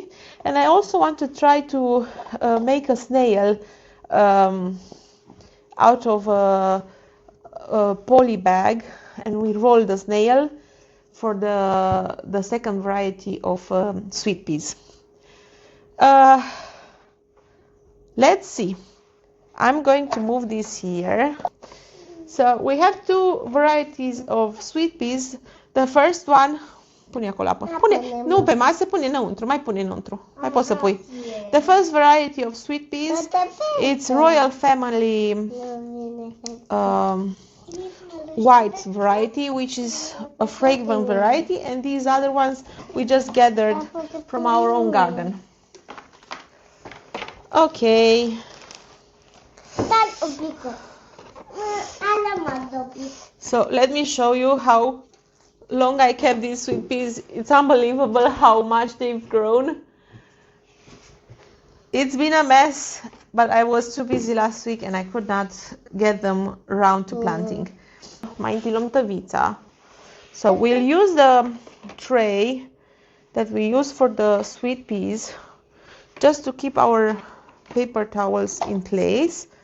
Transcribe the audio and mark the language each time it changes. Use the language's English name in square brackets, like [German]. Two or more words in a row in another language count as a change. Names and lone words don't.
[English] And I also want to try to make a snail out of a poly bag, and we roll the snail for the second variety of sweet peas. Let's see. I'm going to move this here. So we have two varieties of sweet peas. The first one, [Romanian] pune acolo apă. Pune, nu pe masă, pune înăuntru, mai pune înăuntru. Mai poți să pui. [English] The first variety of sweet peas, it's Royal Family white variety, which is a fragrant variety, and these other ones we just gathered from our own garden. Okay. So let me show you how long I kept these sweet peas. It's unbelievable how much they've grown. It's been a mess, but I was too busy last week and I could not get them around to planting. [Romanian] Mai întâi luăm tăvița. [English] So we'll use the tray that we use for the sweet peas just to keep our paper towels in place.